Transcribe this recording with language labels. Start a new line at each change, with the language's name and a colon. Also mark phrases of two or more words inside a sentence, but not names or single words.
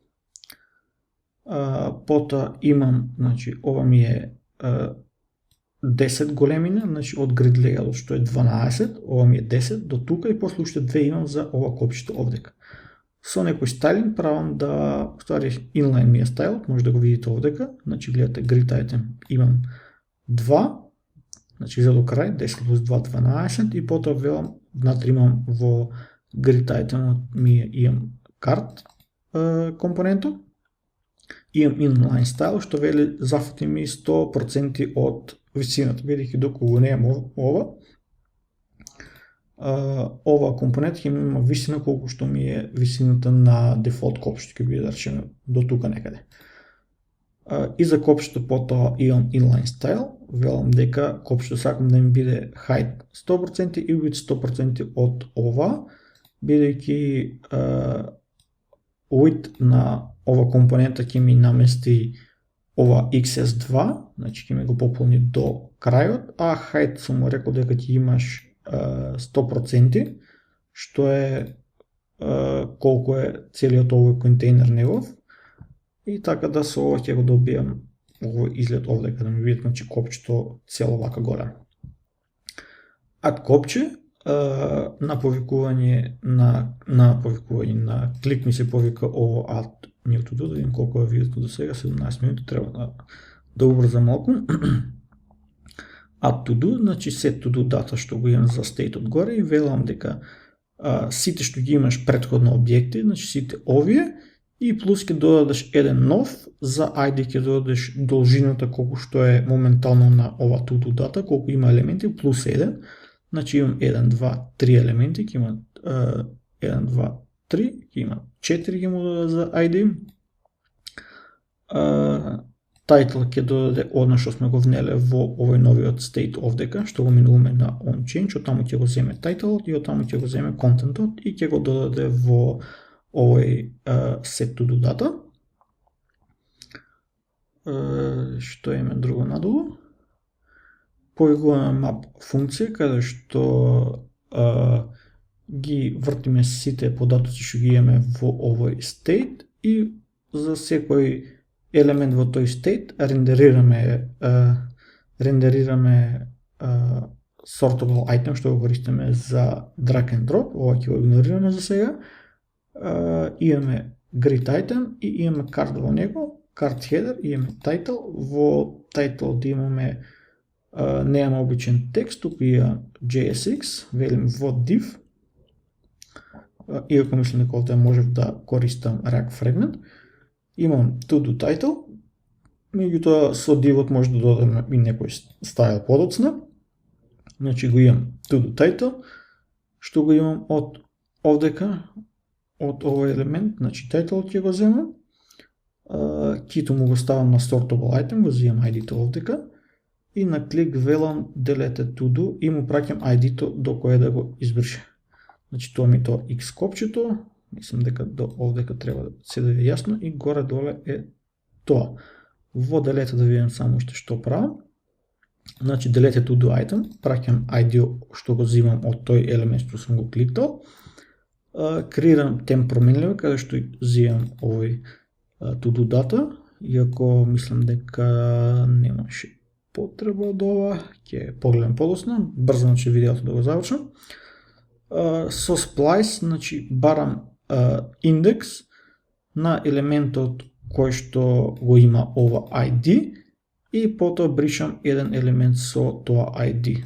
Macedonian: Потоа имам, значи ова ми е 10 големина, значи од
English: grid layout
Macedonian: што е 12, ова ми е 10 до тука и после уште 2 имам за ова копчето овдека. Со некој стайлинг правам да, ствари inline ми е стайлот, може да го видите овдека, значи гледате
English: grid item
Macedonian: имам 2, значи за до крај 10 плюс 2 12 и потоа велам внатре имам во
English: grid item
Macedonian: ми имам card компонентот. Имам
English: inline style
Macedonian: што вели зафати ми 100% од висината, бидејќи доколку го немам ова компонент ќе има висина колку што ми е висината на дефолт копчето, ќе биде да речеме до тука некаде. И за копчето потоа имам
English: inline style,
Macedonian: велам дека копчето сакам да ми биде height 100% и width 100% од ова, бидејќи width на ова компонента ќе ми намести ова XS2, значи ќе ми го пополни до крајот, а height сум му рекол дека ќе имаш 100%, што е колку е целиот овој контейнер негов. И така да со ова ќе го добијам овој изглед овдека, да ми видите, значи копчето цело вака големо. Add копче, на повикување на клик ми се повика ово
English: add new to do,
Macedonian: да видим колку е видето до сега, 17 минути, треба да убрзам малку.
English: Add to do,
Macedonian: значи
English: set to do
Macedonian: дата што го имам за state одгоре и велам дека сите што ги имаш претходно објекти, значи сите овие и плюс ќе додадеш еден нов, за ID ќе додадеш должината колку што е моментално на ова
English: to do
Macedonian: дата, колку има елементи плюс 1, значи имам 1, 2, 3 елементи, ќе има 1, 2, 3, ќе има 4 ќе му додаде за ID. Title ќе додаде одна што сме го внеле во овој новиот state овдека, што го минуваме на onChange, од таму ќе го земе title и од таму ќе го земе contentот и ќе го додаде во овој
English: set to do data.
Macedonian: Што име друго надолу? Повикуваме map функција, каде што ги вртиме сите податоци што ги имаме во овој state и за секој елемент во тој state рендерираме
English: sortable item
Macedonian: што го користиме за
English: drag and drop,
Macedonian: ова ќе го игнорираме за сега. Имаме
English: grid item
Macedonian: и имаме card во него,
English: card header
Macedonian: и имаме title, во title да имаме немаме обичен текст, туку ја JSX, велим во div, иако мислам дека овде можев да користам React Fragment. Имам
English: to do title,
Macedonian: меѓутоа со div-от може да додадеме и некој стайл подоцна. Значи го имам
English: to do title,
Macedonian: што го имам од овдека, од овој елемент, значи title ќе го земам, кито му го ставам на
English: sortable item,
Macedonian: го земам ID-то овдека и на клик велам
English: delete to do
Macedonian: и му праќам ID-то до кое да го избрише. Значи тоа ми тоа X копчето, мислам дека до овдека треба да се да ви јасно и горе доле е тоа. Во delete да видим само што правам. Значи
English: delete to do item,
Macedonian: праќам ID што го земам од тој елемент што сум го кликнал. Креирам темп променлива каде што земам овој
English: to do data,
Macedonian: иако мислам дека немаше потреба од ова, ќе погледам подоцна, брзо значи видеото да го завршам. Со splice, значи барам индекс на елементот кој што го има ова ID и потоа бришам еден елемент со тоа ID.